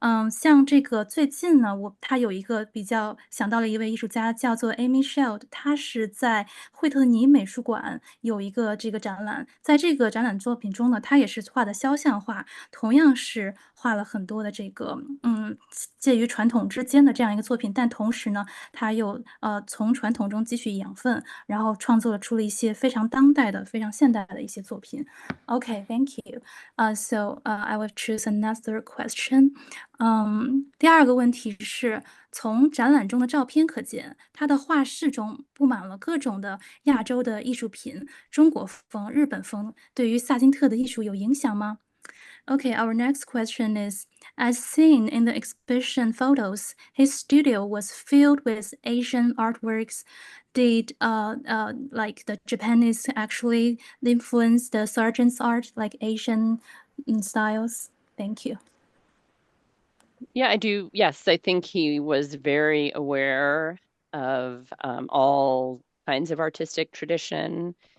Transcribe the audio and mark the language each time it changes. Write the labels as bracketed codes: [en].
[zh] 像这个最近呢，他有一个比较想到了一位艺术家叫做 Amy Sheld，他是在惠特尼美术馆有一个这个展览，在这个展览作品中呢，他也是画的肖像画，同样是画了很多的这个介于传统之间的这样一个作品，但同时呢，他又从传统中汲取养分，然后创作出了一些非常当代的、非常现代的一些作品。 [en] Okay, thank you. So I will choose another question. [zh] 第二个问题是，从展览中的照片可见，他的画室中布满了各种的亚洲的艺术品，中国风、日本风，对于萨金特的艺术有影响吗？ [en] Okay, our next question is, as seen in the exhibition photos, his studio was filled with Asian artworks. Did like the Japanese actually influence the Sargent's art, like Asian styles? Thank you. Yeah, I do. Yes, I think he was very aware of all kinds of artistic tradition.